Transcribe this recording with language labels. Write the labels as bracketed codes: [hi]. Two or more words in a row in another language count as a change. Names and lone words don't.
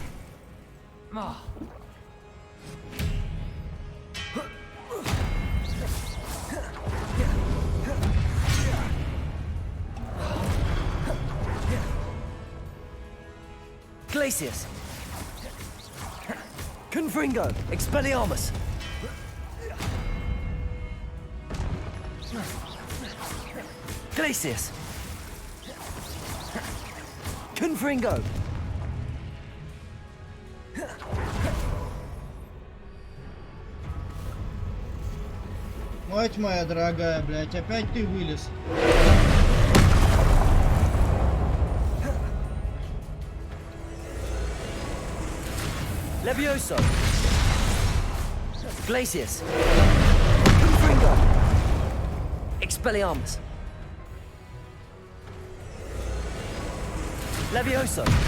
[ru] Glacius. Confringo. Expelliarmus. Glacius! Confringo! Мать моя дорогая, блядь, опять ты вылез. Levioso! Glacius! Confringo! Expelliarmus! Levioso!